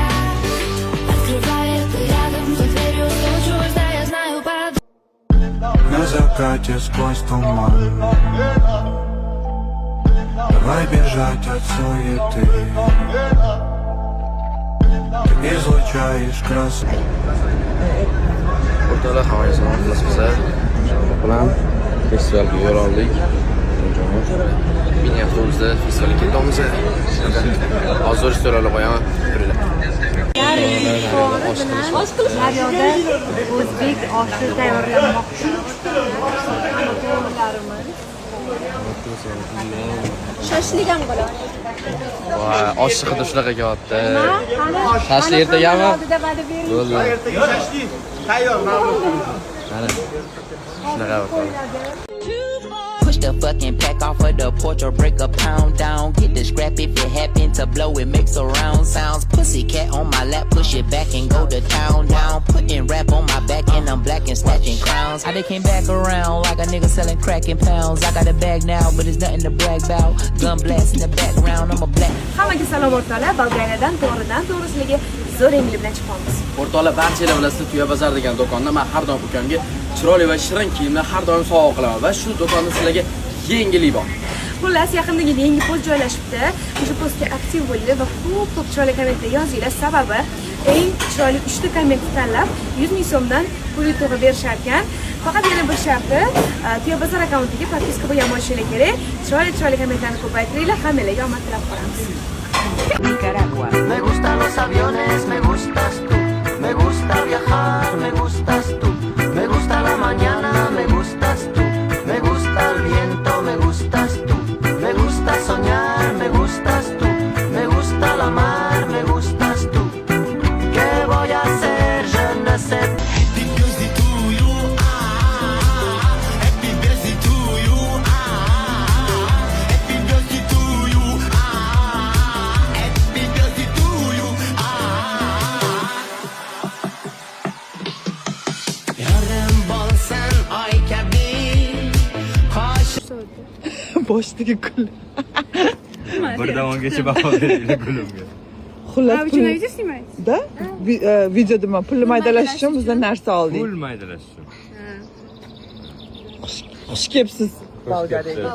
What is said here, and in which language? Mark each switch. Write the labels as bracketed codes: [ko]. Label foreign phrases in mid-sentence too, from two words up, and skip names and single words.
[ru] Открывает ты рядом, за дверью стучусь, да, я знаю, подруга. На закате сквозь туман. Давай бежать от суеты. Ты излучаешь красоту. [uz] O'rtoqlar, havoga salom qilasizlar. Inshaalloh bilan festivalga yo'l oldik. Mini avtobusda festivalga ketamiz. Hozir so'ralib qo'yaman. Turinglar. Daryoda o'zbek oshi tayyorlanmoqda. Shashlik ham bo'ladi. Voy, osh hidi shunaqa kelyapti. Shashlik ertagami? Bo'ldi. Tayyor, ma'lum. Mana. Shunaqa bo'ldi. [en] Push the fucking pack off of the porch or break a pound down. Get the scrap if it happen to blow, it makes a round sounds. Pussy cat on my lap, push it back and go to town down. Putting rap on my back and I'm black and snatching crowns. I came back around like a nigga selling crack in pounds. I got a bag now, but it's nothing to brag about. Gun blast in the background, I'm a black. [uz] Hammaga salom o'rtoqlar. Bolgariyadan to'g'ridan-to'g'risiga zo'r yengli bilan chiqamiz. O'rtoqlar, barchalar bilasizlar, Tuya bozor degan do'konda men har doim ukamga chiroyli va shirin kiyimni har doim sovg'a qilaman va shu do'konda sizlarga yengillik bor. Xullas, yaqindagi yangi post joylashibdi. O'sha postga aktiv bo'linglar va ko'p chiroyli kommentlar yozinglar. Sababi eng chiroyli 3 ta kommentni tanlab 100 ming so'mdan pul yutug'i berishar ekan. Faqat yana bir sharti, Tuya bozor akkauntiga podpiska bo'lgan bo'lishinglar kerak. Chiroyli kommentlarni ko'paytiringlar. Hammalarga omad tilab qolamiz. [es] Me gustan los aviones, me gustas tú. Me gusta viajar, me gustas tú. Me gusta la mañana, me gustas tú. Me gusta el viento, me gustas tú. Me gusta soñar, me gustas tú. Me gusta la mar, me gustas tú. ¿Qué voy a hacer? [fr] Je ne sais. [en] Happy birthday to you, Happy birthday to you, Happy birthday to you, Happy birthday to you, [uz] Yarın bol sen ay kabi. Boshdagi gul. Bir davongacha baho beringlar gulimga. Xullas da videoda men pulni maydalash uchun bizdan narsa oldik. Pul maydalash uchun. Xush kelibsiz Bolgariyaga.